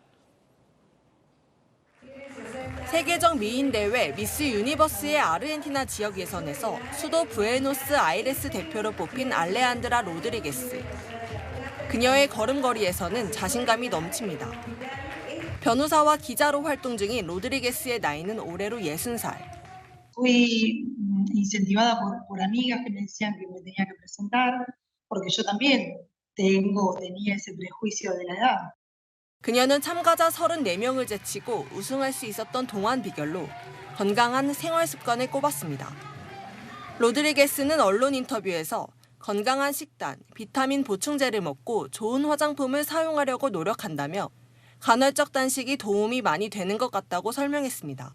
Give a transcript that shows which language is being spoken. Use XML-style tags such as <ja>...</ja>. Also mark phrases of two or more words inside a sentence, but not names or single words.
<ko>세계적 미인 대회 미스 유니버스의 아르헨티나 지역 예선에서 수도 부에노스 아이레스 대표로 뽑힌 알레한드라 로드리게스. 그녀의 걸음걸이에서는 자신감이 넘칩니다. 변호사와 기자로 활동 중인 로드리게스의 나이는 올해로 60살.</ko> <es>Fui incentivada por amigas que me decían que me tenía que presentar, porque yo también tenía ese prejuicio de la edad.</es> <ko>그녀는 참가자 34명을 제치고 우승할 수 있었던 동안 비결로 건강한 생활 습관을 꼽았습니다. 로드리게스는 언론 인터뷰에서 건강한 식단, 비타민 보충제를 먹고 좋은 화장품을 사용하려고 노력한다며 간헐적 단식이 도움이 많이 되는 것 같다고 설명했습니다.</ko>